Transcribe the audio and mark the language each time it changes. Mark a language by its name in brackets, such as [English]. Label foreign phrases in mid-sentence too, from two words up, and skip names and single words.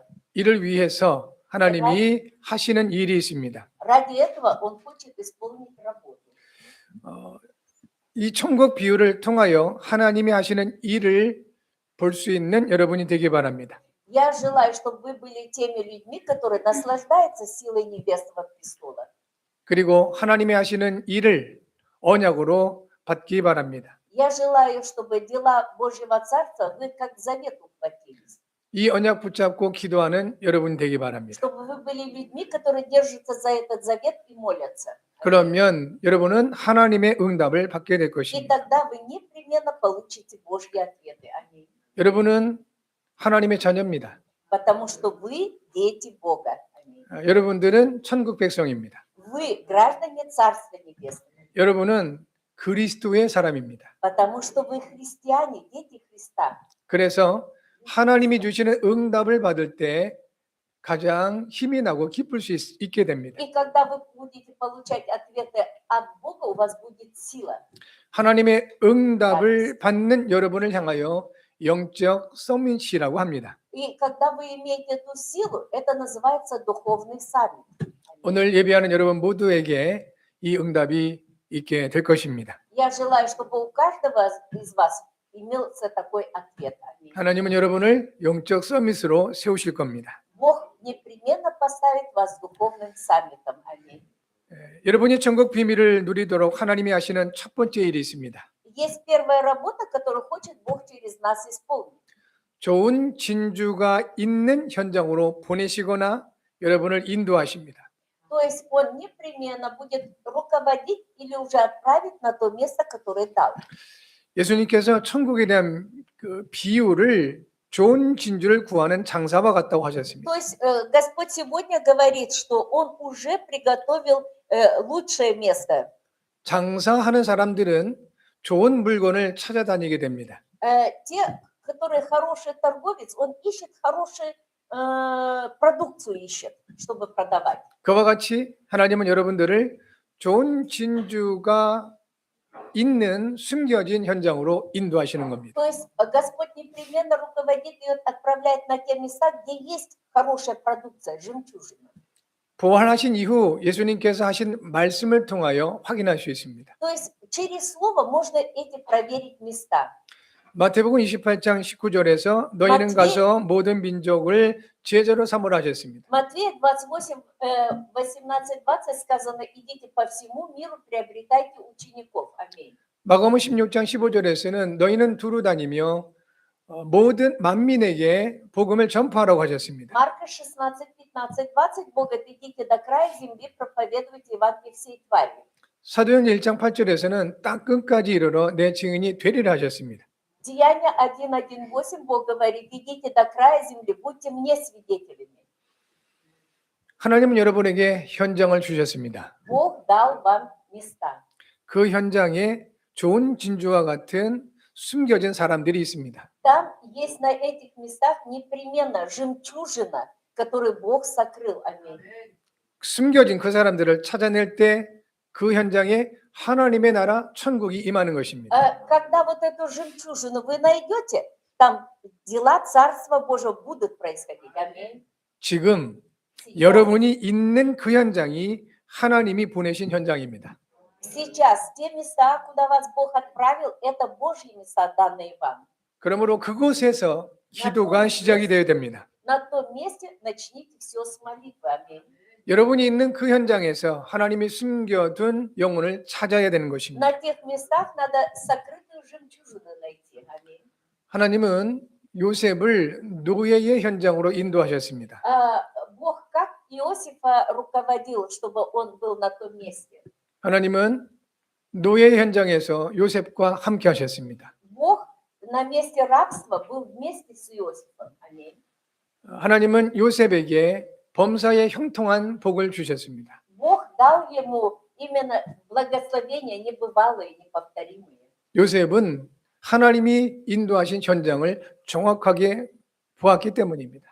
[Korean] 이를 위해서 하나님이 하시는 일이 있습니다. [Russian] Ради этого Он хочет исполнить работу. [Korean] 이 천국 비유를 통하여 하나님이 하시는 일을 볼 수 있는 여러분이 되기 바랍니다. [Russian] Я желаю, чтобы вы были теми людьми, которые наслаждаются силой небесного престола. [Korean] 그리고 하나님이 하시는 일을 언약으로 받기 바랍니다. [Russian] Я желаю, чтобы дела Божьего Царства вы как к завету ухватились. [Korean] 이 언약 붙잡고 기도하는 여러분 되기 바랍니다. [Russian] Чтобы вы были людьми, которые держатся за этот завет и молятся. [Korean] 그러면 여러분은 하나님의 응답을 받게 될 [Russian] И [Korean] 것입니다. [Russian] тогда вы непременно получите Божьи ответы. Аминь. [Korean] 여러분은 하나님의 자녀입니다. [Russian] Потому что вы дети Бога. Аминь. [Korean] 여러분들은 천국 백성입니다. [Russian] Вы граждане Царства Небесного. [Korean] 여러분은 그리스도의 사람입니다. [Russian] Потому что вы христиане, дети Христа. [Korean] 그래서 하나님이 주시는 응답을 받을 때 가장 힘이 나고 기쁠 수 있게 됩니다. [Russian] И когда вы будете получать ответы от Бога, у вас будет сила. [Korean] 하나님의 응답을 받는 여러분을 향하여 영적 서밋이라고 합니다. [Russian] И когда вы имеете эту силу, это называется духовный саммит. [Korean] 오늘 예배하는 여러분 모두에게 이 응답이 있게 될 것입니다. [Russian] Я желаю, чтобы у каждого из вас имелся такой ответ. Аминь. [Korean] 하나님은 여러분을 영적 서밋으로 세우실 겁니다. [Russian] Бог непременно поставит вас духовным саммитом. Аминь. [Korean] 여러분이 천국 비밀을 누리도록 하나님이 하시는 첫 번째 일이 있습니다. [Russian] Есть первая работа, которую хочет Бог через нас исполнить. [Korean] 좋은 진주가 있는 현장으로 보내시거나 여러분을 인도하십니다. [Russian] То есть Он непременно будет руководить или уже отправить на то место, которое дал. [Korean] 예수님께서 천국에 대한 그 비유를 좋은 진주를 구하는 장사와 같다고 하셨습니다. [Russian] То есть Господь сегодня говорит, что Он уже приготовил лучшее место. [Korean] 장사하는 사람들은 좋은 물건을 찾아다니게 됩니다. [Russian] Те, которые хороший торговец, он ищет хорошую продукцию, ищет, чтобы продавать. [Korean] 그와 같이 하나님은 여러분들을 좋은 진주가 있는 숨겨진 현장으로 인도하시는 겁니다. [Russian] То есть Господь непременно руководит и отправляет на те места, где есть хорошая продукция, жемчужина. [Korean] 부활하신 이후 예수님께서 하신 말씀을 통하여 확인할 수 있습니다. [Russian] То есть через слово можно эти проверить места. [Korean] 마태복음 28장 19절에서 너희는 가서 모든 민족을 제자로 삼으라 하셨습니다. [Russian] Матвея 28, 18-20 сказано, идите по всему миру, приобретайте учеников. Аминь. [Korean] 마가복음 16장 15절에서는 너희는 두루 다니며 모든 만민에게 복음을 전파하라고 하셨습니다. [Russian] Марка 16, 15, 20, Бог говорит, идите до края земли, проповедуйте Евангелие всей твари. [Korean] 사도행 1장 8절에서는 땅 끝까지 이르러 내 증인이 되리라 하셨습니다. [Russian] Деяния 1:1-8 Бог говорит, идите до края земли, будьте мне свидетелями. [Korean] 하나님은 여러분에게 현장을 주셨습니다. [Russian] Бог дал вам места. [Korean] 그 현장에 좋은 진주와 같은 숨겨진 사람들이 있습니다. [Russian] Там есть на этих местах непременно жемчужина, которую Бог сокрыл. Аминь. [Korean] 숨겨진 그 사람들을 찾아낼 때 그 현장에 하나님의 나라 천국이 임하는 것입니다. [Russian] Когда вот эту жемчужину вы найдете, там дела Царства Божьего будут происходить. Аминь. [Korean] 지금 여러분이 있는 그 현장이 하나님이 보내신 현장입니다. [Russian] Сейчас те места, куда вас Бог отправил, это Божьи места, данные вам. [Korean] 그러므로 그곳에서 기도가 시작이 되어야 됩니다. [Russian] На том месте начните все с молитвы. Аминь. [Korean] 여러분이 있는 그 현장에서 하나님이 숨겨둔 영혼을 찾아야 되는 것입니다. [Russian] На тех местах надо сокрытую жемчужину найти. Аминь. [Korean] 하나님은 요셉을 노예의 현장으로 인도하셨습니다. [Russian] Бог как Иосифа руководил, чтобы он был на том месте. [Korean] 하나님은 노예 현장에서 요셉과 함께 하셨습니다. [Russian] Бог на месте рабства был вместе с Иосифом. Аминь. [Korean] 하나님은 요셉에게 범사에 형통한 복을 주셨습니다. [Russian] Бог дал ему именно благословения небывалые, неповторимые. [Korean] 요셉은 하나님이 인도하신 현장을 정확하게 보았기 때문입니다.